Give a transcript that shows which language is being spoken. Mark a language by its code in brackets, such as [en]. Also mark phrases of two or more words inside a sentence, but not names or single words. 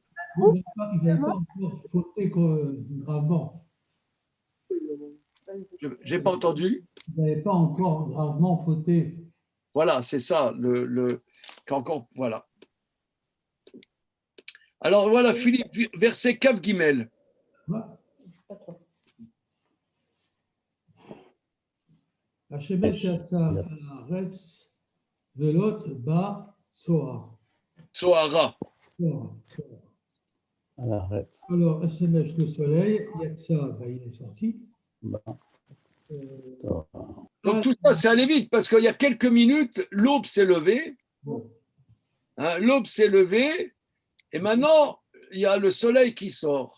[fr] Ils n'avaient pas encore fauté gravement. Je n'ai pas entendu. Ils n'avaient pas encore gravement fauté. Voilà, c'est ça. Voilà. Alors voilà, Philippe, verset [he] כף גימל. השמש יצא הארץ ולוט בא צוער. Sohara. [fr] Alors, Hashemet, le soleil, yatsa, il est sorti. Donc tout ça, c'est allé vite parce qu'il y a quelques minutes, l'aube s'est levée. Hein, l'aube s'est levée et maintenant, il y a le soleil qui sort.